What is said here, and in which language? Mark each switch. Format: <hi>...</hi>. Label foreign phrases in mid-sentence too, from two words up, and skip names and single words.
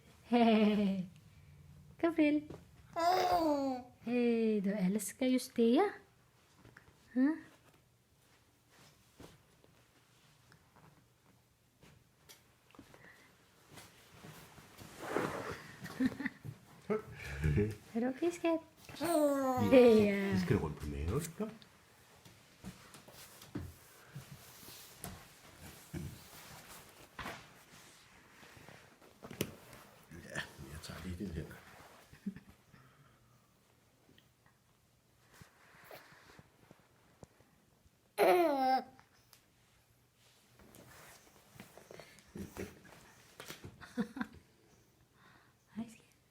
<sv>Hey, Gabriel. Hey, du älskar just det.</sv> <da>Huh? Er du okay, skat? Ja. Vi skal rundt på maven. Kom. Ja, jeg tager lige den her. Hej, skat.</da>